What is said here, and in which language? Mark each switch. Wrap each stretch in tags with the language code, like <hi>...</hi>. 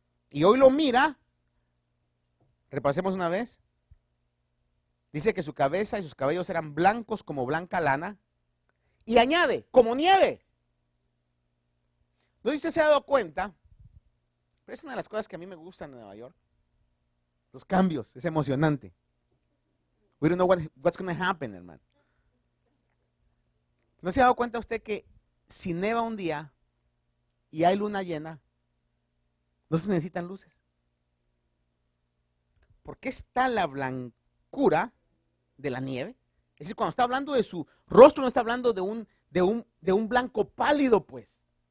<es>Y hoy lo mira, repasemos una vez, dice que su cabeza y sus cabellos eran blancos como blanca lana, y añade, como nieve. ¿No usted se ha dado cuenta? Pero es una de las cosas que a mí me gustan en Nueva York. Los cambios, es emocionante.</es> <en>We don't know what's going to happen,</en> <es>hermano. ¿No se ha dado cuenta usted que si neva un día y hay luna llena, no se necesitan luces? Porque está la blancura de la nieve. Es decir, cuando está hablando de su rostro, no está hablando de un blanco pálido, pues.</es>